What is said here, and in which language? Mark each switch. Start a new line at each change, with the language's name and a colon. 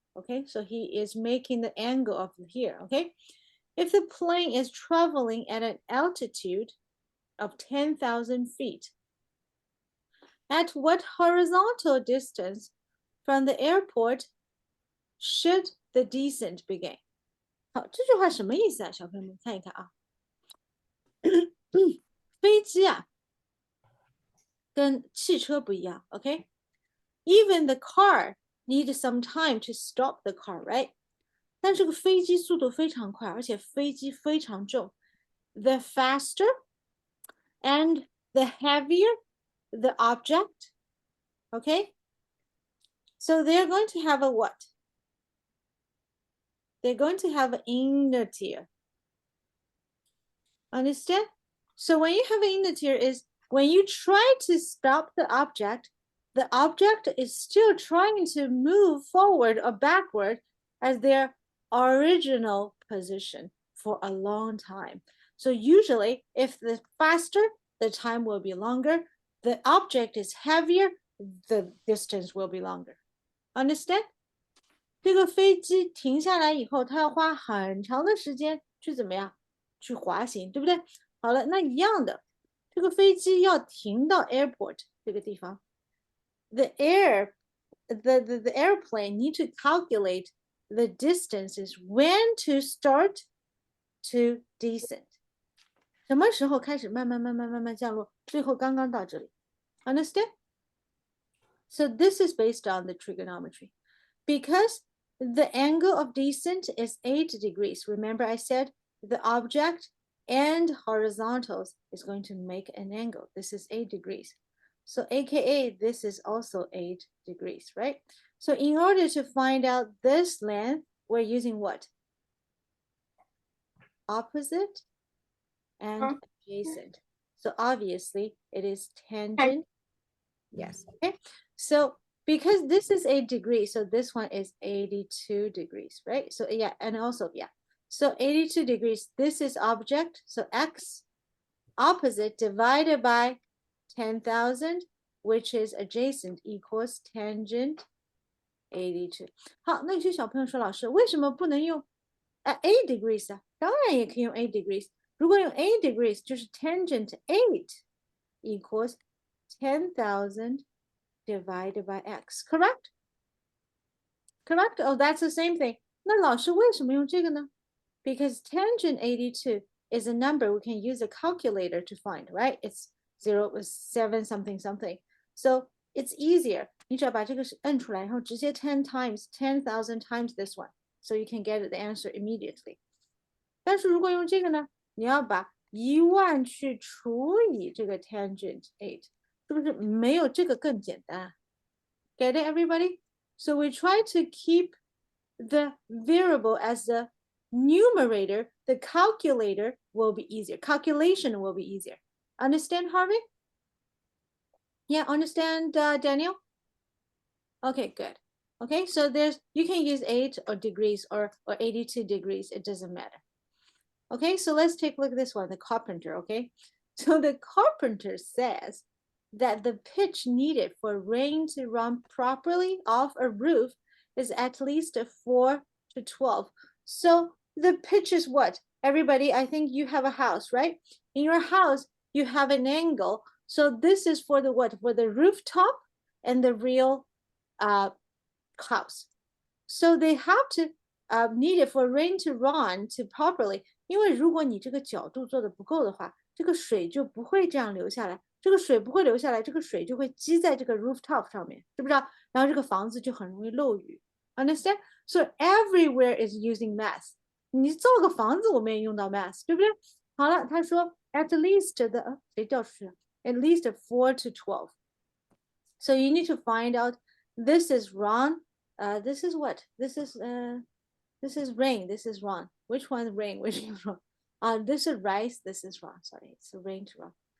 English: Okay, so he is making the angle of here, okay? If the plane is traveling at an altitude of 10,000 feet, at what horizontal distance from the airport should the descent begin?
Chinese: 好，这句话什么意思啊？小朋友们看一看啊。飞机啊，跟汽车不一样 ，OK?
English: Even the car need some time to stop the car, right?
Chinese: 但这个飞机速度非常快，而且飞机非常重。
English: The faster and the heavier the object, okay? So they're going to have a what? They're going to have an inertia. Understand? So when you have an inertia is when you try to stop the object is still trying to move forward or backward as their original position for a long time. So usually, if the faster, the time will be longer. The object is heavier, the distance will be longer. Understand?
Chinese: 这个飞机停下来以后，它要花很长的时间去怎么样？去滑行，对不对？好了，那一样的，这个飞机要停到 airport 这个地方。
English: The airplane need to calculate the distances when to start to descend.
Chinese: 什么时候开始慢慢降落，最后刚刚到这里。
English: Understand? So this is based on the trigonometry. Because the angle of descent is 8 degrees. Remember I said the object and horizontals is going to make an angle. This is 8 degrees. So AKA, this is also 8 degrees, right? So in order to find out this length, we're using what? Opposite and adjacent. So obviously it is tangent. Yes, okay. So because this is 8 degrees, so this one is 82 degrees, right? So yeah, and also, yeah. So 82 degrees, this is object. So X opposite divided by 10,000, which is adjacent equals tangent 82.
Chinese: 好，那有些小朋友说，老师，为什么不能用8 degrees 啊？当然也可以用8 degrees。如果用
English: 8 degrees，
Chinese: 就是
English: tangent 8 equals 10,000 divided by x. Correct? Correct? Oh, that's the same thing.
Chinese: 那老师为什么用这个呢？
English: Because tangent 82 is a number we can use a calculator to find, right? It's 7 something something. So it's easier.
Chinese: 你只要把这个摁出来，然后直接
English: 10,000 times this one. So you can get the answer immediately.
Chinese: 但是如果用这个呢，你要把10000去除以这个 tangent 8，是不是没有这个更简单？
English: Get it, everybody? So we try to keep the variable as the numerator. The calculator will be easier. Calculation will be easier. Understand, Harvey? Yeah, understand, Daniel? Okay, good. Okay, so you can use 8 or degrees or 82 degrees. It doesn't matter. Okay, so let's take a look at this one, the carpenter, okay? So the carpenter says that the pitch needed for rain to run properly off a roof is at least 4 to 12. So the pitch is what? Everybody, I think you have a house, right? In your house, you have an angle. So this is for the what? For the rooftop and the real house. So they have to need it for rain to run to properly.
Chinese: 因为如果你这个角度做的不够的话，这个水就不会这样流下来。这个水不会流下来，这个水就会积在这个 rooftop 上面，知不知道？然后这个房子就很容易漏雨。
English: Understand? So everywhere is using math.
Chinese: 你造个房子，我们也用到 math， 对不对？好了，他说
English: at least the
Chinese: 谁掉出去了
English: ？At least 4 to 12. So you need to find out. This is wrong. This is what? This is rain. This is wrong. Which one is rain? Which is wrong? This is rice. This is wrong. Sorry, it's rain to wrong.